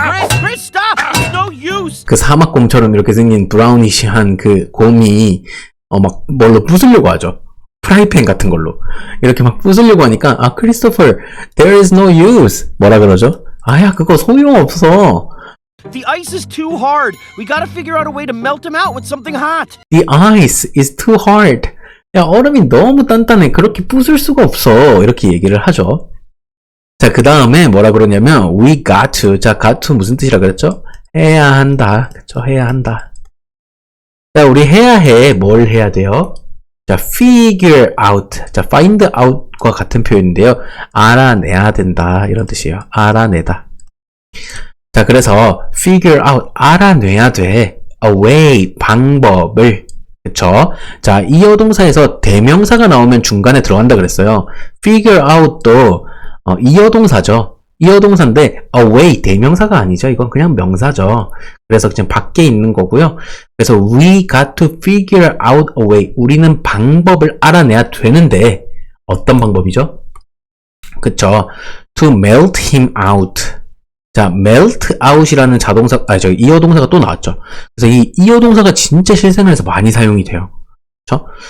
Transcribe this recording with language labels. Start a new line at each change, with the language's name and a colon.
English: Chris, stop! It's no use.
Korean: 그 사막곰처럼 이렇게 생긴 브라우니시한 그 곰이 막 뭘로 부수려고 하죠. 프라이팬 같은 걸로 이렇게 막 부수려고 하니까 크리스토퍼,
English: there is no use.
Korean: 뭐라 그러죠? 그거 소용없어.
English: The ice is too hard. We gotta figure out a way to melt him out with something hot. The ice is too hard.
Korean: 야, 얼음이 너무 단단해. 그렇게 부술 수가 없어. 이렇게 얘기를 하죠. 자, 그 다음에 뭐라 그러냐면
English: we got to.
Korean: 자, got to 무슨 뜻이라 그랬죠? 해야 한다. 그쵸? 해야 한다. 자, 우리 해야 해. 뭘 해야 돼요? 자, figure out. 자, find out과 같은 표현인데요. 알아내야 된다. 이런 뜻이에요. 알아내다. 자, 그래서 figure out. 알아내야 돼. a way. 방법을. 그쵸? 자, 이어동사에서 대명사가 나오면 중간에 들어간다 그랬어요. figure out도 이어동사죠. 이어동사인데 away 대명사가 아니죠. 이건 그냥 명사죠. 그래서 그냥 밖에 있는 거고요. 그래서
English: we got to figure out a way.
Korean: 우리는 방법을 알아내야 되는데 어떤 방법이죠? 그쵸?
English: to melt him out.
Korean: 자, melt out이라는 이어 동사가 또 나왔죠. 그래서 이 이어 동사가 진짜 실생활에서 많이 사용이 돼요. 그렇죠?